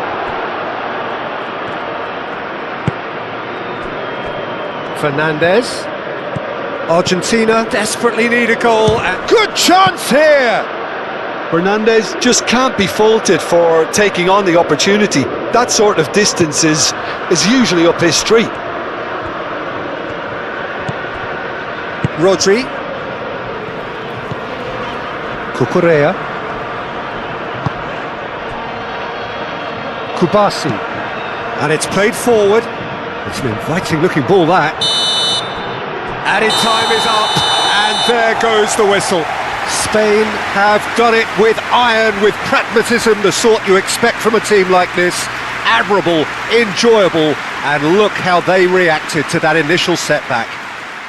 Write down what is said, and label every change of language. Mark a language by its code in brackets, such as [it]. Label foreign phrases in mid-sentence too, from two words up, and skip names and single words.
[en] Fernandez. Argentina desperately need a goal, and good chance here! Fernandez just can't be faulted for taking on the opportunity. That sort of distance is usually up his street. Rodri. Cucurella. Kubasi, and it's played forward. It's an inviting looking ball, that. Added time is up, and there goes the whistle. Spain have done it with iron, with pragmatism, the sort you expect from a team like this. Admirable, enjoyable, and look how they reacted to that initial setback.